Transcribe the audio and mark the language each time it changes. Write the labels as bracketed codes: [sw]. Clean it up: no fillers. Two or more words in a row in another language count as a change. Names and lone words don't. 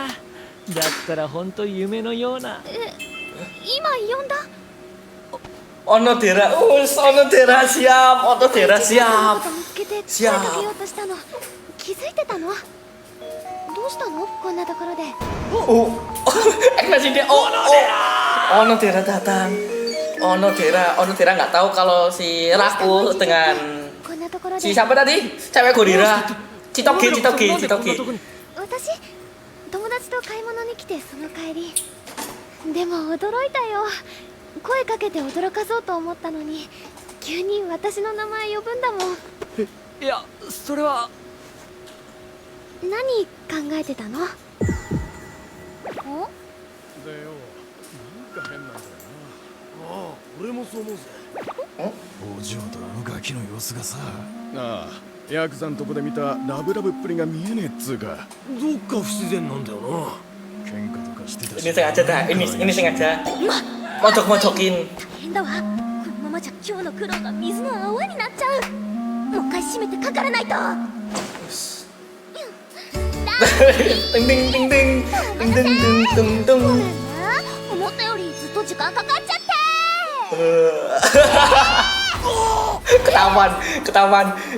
[ja] だったらほんと夢のような。今呼んだ。 [id] Onodera, Onodera siap, Onodera [ja] 見 [id] siap. [ja] つけて声かけようとしたの。気づいてたの？どうしたのこんなところで。 [id] Ekspresi dia. Onodera datang. Onodera nggak tahu kalau si Raku dengan [ja] こんなところで。 [id] si siapa tadi? Cewek gorila. Chitoge. [ja] 私友達と買い物に来てその帰り。でも驚いたよ。声かけて驚かそうと思ったのに急に私の名前呼ぶんだもん。いやそれは。何考えてたの？でよ、なんか変なんだよな。ああ、俺もそう思うぜ。お嬢とあのガキの様子がさ。ああ、ヤクザんとこで見たラブラブっぷりが見えねえっつうか。どっか不自然なんだよな。喧嘩とかしてたし。 [id] Ini sengaja dah. Ini sengaja. Mojok-mojokin. [ja] 大変だわ。このままじゃ今日の苦労が水の泡になっちゃう。もう一回閉めてかからないと。 Ding ding ding ding ding ding ding ding ごめ ding. んね。思ったよりずっと時間かかっちゃって。 [id] Ketahuan.